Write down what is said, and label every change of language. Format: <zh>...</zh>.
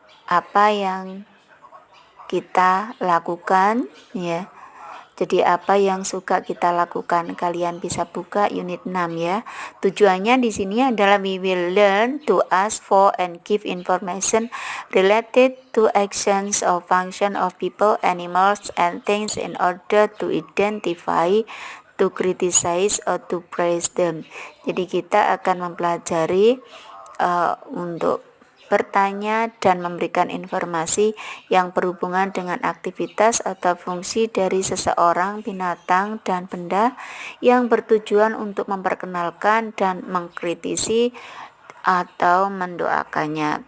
<id>Apa yang kita lakukan, ya. Jadi apa yang suka kita lakukan? Kalian bisa buka unit 6 ya.</id> <en>Tujuannya di sini adalah we will learn to ask for and give information related to actions or function of people, animals, and things in order to identify, to criticize, or to praise them.</en> <id>Jadi kita akan mempelajari untuk bertanya dan memberikan informasi yang berhubungan dengan aktivitas atau fungsi dari seseorang, binatang, dan benda yang bertujuan untuk memperkenalkan dan mengkritisi atau mendoakannya.</id>